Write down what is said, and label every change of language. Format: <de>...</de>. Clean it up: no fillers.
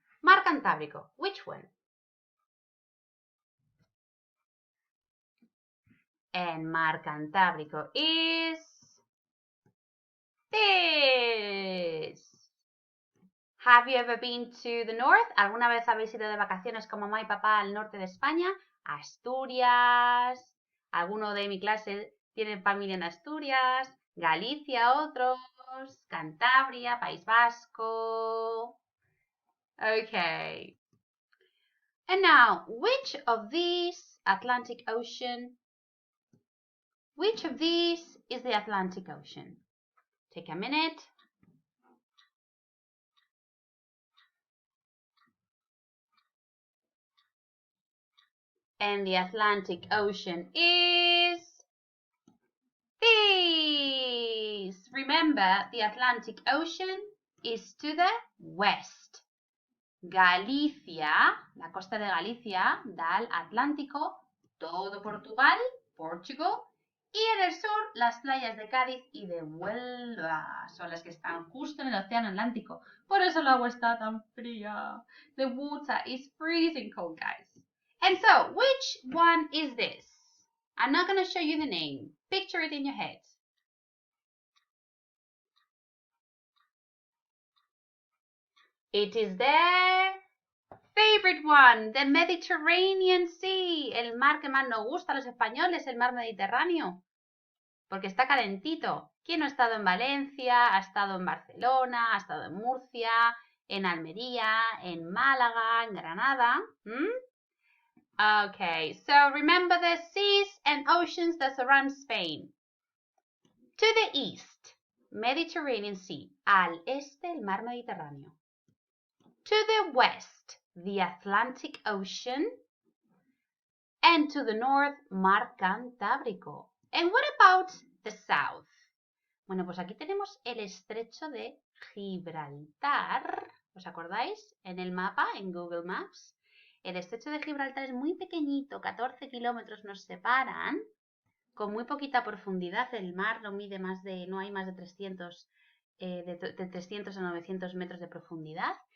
<en>Mar Cantábrico, which one? And Mar Cantábrico is this. Have you ever been to the north?</en> <es>¿Alguna vez habéis ido de vacaciones con mamá y papá al norte de España? Asturias. Alguno de mi clase tiene familia en Asturias. Galicia, otros. Cantabria, País Vasco. Okay.</es> <en>And now, which of these Atlantic Ocean? Which of these is the Atlantic Ocean? Take a minute. And the Atlantic Ocean is this. Remember, the Atlantic Ocean is to the west.</en> <es>Galicia, la costa de Galicia, da al Atlántico, todo Portugal, Portugal, y en el sur las playas de Cádiz y de Huelva son las que están justo en el océano Atlántico. Por eso el agua está tan fría.</es> <en>The water is freezing cold, guys. And so, which one is this? I'm not going to show you the name. Picture it in your head. It is the favorite one, the Mediterranean Sea.</en> <es>El mar que más nos gusta a los españoles, el mar Mediterráneo. Porque está calentito. ¿Quién no ha estado en Valencia? Ha estado en Barcelona, ha estado en Murcia, en Almería, en Málaga, en Granada.</es> <en>Okay, so remember the seas and oceans that surround Spain. To the east, Mediterranean Sea.</en> <es>Al este, el mar Mediterráneo.</es> <en>To the west, the Atlantic Ocean. And to the north, Mar Cantábrico. And what about the south?</en> <es>Bueno, pues aquí tenemos el estrecho de Gibraltar. ¿Os acordáis? En el mapa, en Google Maps. El estrecho de Gibraltar es muy pequeñito, 14 kilómetros nos separan, con muy poquita profundidad. El mar no mide no hay más de 300, de 300 a 900 metros de profundidad.</es>